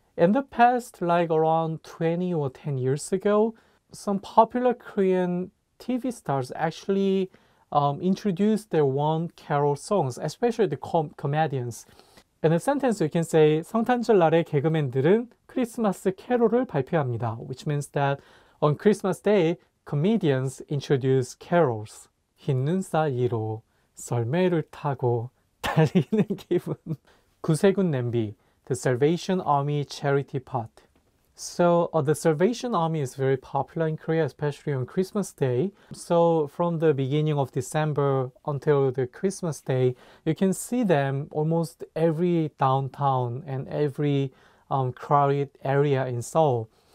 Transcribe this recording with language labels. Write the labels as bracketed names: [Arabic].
[English] In the past, like around 20 or 10 years ago, some popular Korean TV stars actually introduced their own carol songs, especially the comedians. In a sentence, you can say [Korean] 성탄절날에 개그맨들은 크리스마스 캐롤을 발표합니다, [English] which means that on Christmas Day, comedians introduce carols. [Korean] 흰 눈 사이로 썰매를 타고 달리는 기분. [English] 구세군 냄비, the Salvation Army charity pot. So the Salvation Army is very popular in Korea, especially on Christmas Day. So from the beginning of December until the Christmas Day, you can see them almost every downtown and every crowded area in Seoul.